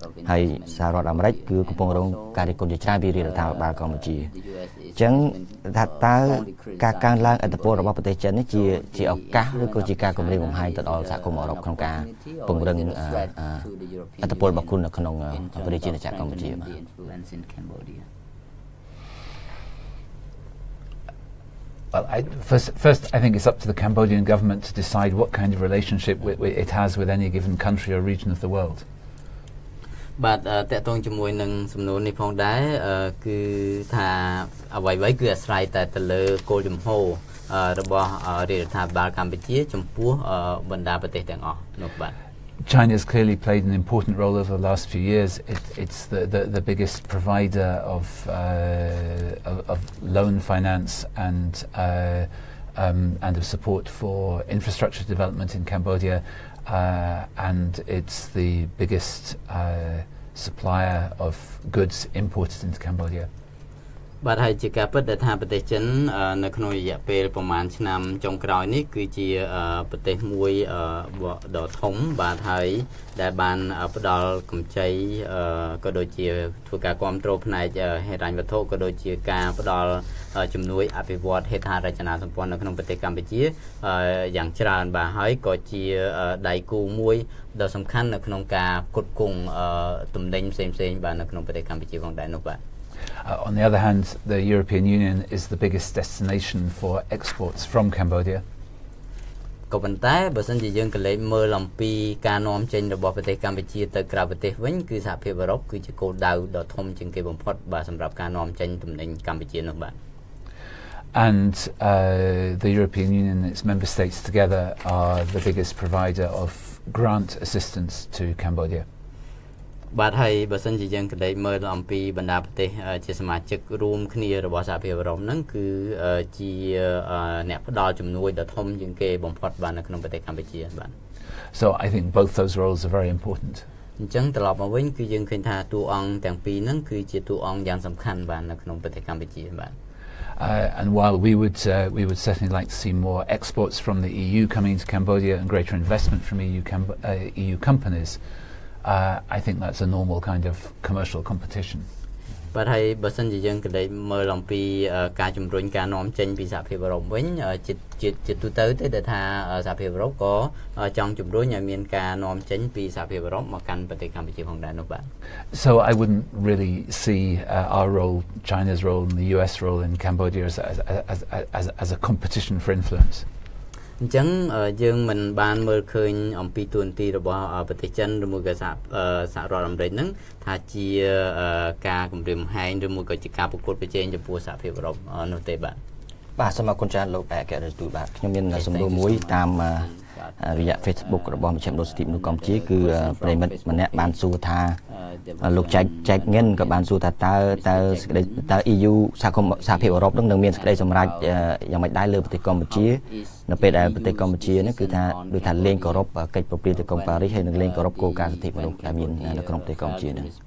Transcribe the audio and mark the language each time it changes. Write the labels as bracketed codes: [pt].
[km] ហើយសហរដ្ឋអាមេរិកគឺកំពុងរងការរិះគន់ជាច្រើនពីរដ្ឋាភិបាលកម្ពុជាអញ្ចឹងថាតើការកើនឡើងឥទ្ធិពលរបស់ប្រទេសចិននេះជាឱកាសឬក៏ជាការគំរាមកំហែងទៅដល់សហគមន៍អឺរ៉ុបក្នុងការពង្រឹងឥទ្ធិពលរបស់ខ្លួននៅក្នុងប្រជាជាតិកម្ពុជាបាទ [en] Well, first, I think it's up to the Cambodian government to decide what kind of relationship it has with any given country or region of the world. [km] បាទតកតងជាមួយនឹងសំណួរនេះផងដែរគឺថាអ្វីៗគឺអាស្រ័យតែទៅលើគោលជំហររបស់រដ្ឋាភិបាលកម្ពុជាចំពោះបណ្ដាប្រទេសទាំងអស់នោះបាទ [en] China has clearly played an important role over the last few years. It's the biggest provider of loan finance and of support for infrastructure development in Cambodia, and it's the biggest supplier of goods imported into Cambodia. [km] បាទហើយជាការពិតដែលថាប្រទេសចិននៅក្នុងរយៈពេលប្រហែលឆ្នាំចុងក្រោយនេះគឺជាប្រទេសមួយដ៏ធំបាទហើយដែលបានផ្ដល់កម្ចីក៏ដូចជាធ្វើការគ្រប់គ្រងផ្នែកហិរញ្ញវត្ថុក៏ដូចជាការផ្ដល់ជំនួយអភិវឌ្ឍហេដ្ឋារចនាសម្ព័ន្ធនៅក្នុងប្រទេសកម្ពុជាយ៉ាងច្រើនបាទហើយក៏ជាដៃគូមួយដ៏សំខាន់នៅក្នុងការផ្គត់ផ្គង់ទំនិញផ្សេងៗបាទនៅក្នុងប្រទេសកម្ពុជាផងដែរនោះបាទ [en] On the other hand, the European Union is the biggest destination for exports from Cambodia. [km] ក៏ប៉ុន្តែបើសិនជាយើងកលេចមើលអំពីការនាំចេញរបស់ប្រទេសកម្ពុជាទៅក្រៅប្រទេសវិញគឺសហភាពអឺរ៉ុបគឺជាគោលដៅដ៏ធំជាងគេបំផុតបាទសម្រាប់ការនាំចេញទំនិញកម្ពុជានោះបាទ [en] And the European Union and its member states together are the biggest provider of grant assistance to Cambodia. [km] បាទហើយបើសិនជាយើងកលេចមើលអំពីបណ្ដាប្រទេសជាសមាជិករួមគ្នារបស់សហភាពអឺរ៉ុបហ្នឹងគឺជាអ្នកផ្ដល់ជំនួយដ៏ធំជាងគេបំផុតបាទនៅក្នុងប្រទេសកម្ពុជាបាទ [en] So I think both those roles are very important. [km] អញ្ចឹងត្រឡប់មកវិញគឺយើងឃើញថាតួអង្គទាំងពីរហ្នឹងគឺជាតួអង្គយ៉ាងសំខាន់បាទនៅក្នុងប្រទេសកម្ពុជាបាទ [en] And while we would certainly like to see more exports from the EU coming into Cambodia and greater investment from EU companies, I think that's a normal kind of commercial competition. [km] បាទហើយបើសិនជាយើងកលេចមើលអំពីការជំរុញការនាំចេញពីសហភាពអឺរ៉ុបវិញជាទូទៅទេដែលថាសហភាពអឺរ៉ុបក៏ចង់ជំរុញឲ្យមានការនាំចេញពីសហភាពអឺរ៉ុបមកកាន់ប្រទេសកម្ពុជាផងដែរនោះបាទ [en] So I wouldn't really see our role, China's role and the US role in Cambodia as a competition for influence. [km] អញ្ចឹងយើងមិនបានមើលឃើញអំពីទួនាទីរបស់ប្រទេសចិនឬមួយក៏សហរដ្ឋអាមេរិកហ្នឹងថាជាការគម្រាមកំហែងឬមួយក៏ជាការប្រកួតប្រជែងចំពោះសហភាពអឺរ៉ុបនោះទេបាទ បាទសូមអរគុណច្រើនលោកឯកអគ្គរដ្ឋទូតបាទខ្ញុំមានសំណួរមួយតាមរយៈ Facebook របស់មជ្ឈមណ្ឌលសិទ្ធិមនុស្សកម្ពុជាគឺប្រិមិត្តម្នាក់បានសួរថាលោកចែកញិនក៏បានសួរថាតើសេចក្តីតើ EU សហភាពអឺរ៉ុបនឹងមានសេចក្តីសម្រេចយ៉ាងម៉េចដែរលើប្រទេសកម្ពុជានៅពេលដែលប្រទេសកម្ពុជានេះគឺថាដូចថាលេងគោរពកិច្ចប្រព្រឹត្តទៅកុំប៉ារីសហើយនឹងលេងគោរពគោលការណ៍សិទ្ធិមនុស្សដែលមាននៅក្នុងប្រទេសកម្ពុជានេះ